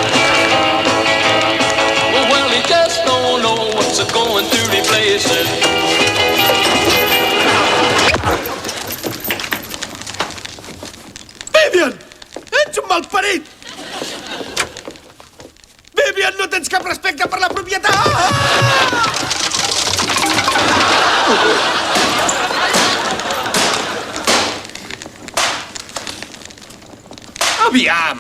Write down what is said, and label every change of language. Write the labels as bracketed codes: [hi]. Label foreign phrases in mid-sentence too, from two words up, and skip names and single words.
[en] Well, he just don't know what's going through the places. [ca] Vivian! Ets un malparit! Vivian, no tens cap respecte per la propietat! Aviam!